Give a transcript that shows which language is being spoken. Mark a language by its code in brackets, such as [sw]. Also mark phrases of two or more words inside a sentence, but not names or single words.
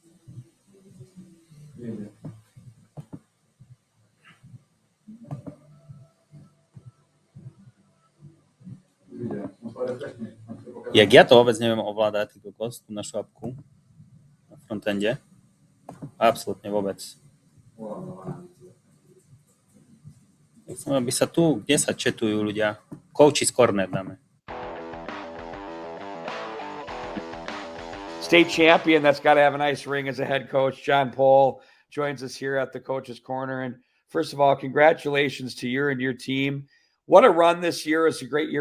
[sk] Jak ja to vôbec neviem ovládať, ty kokos, tú našu apku na frontende. Absolútne vôbec. Chcem, aby sa tu, kde sa četujú ľudia, Coaches Corner dáme. [en] State champion that's got to have a nice ring as a head coach. John Pohl joins us here at the Coaches Corner. And first of all, congratulations to you and your team. What a run this year. It's a great year.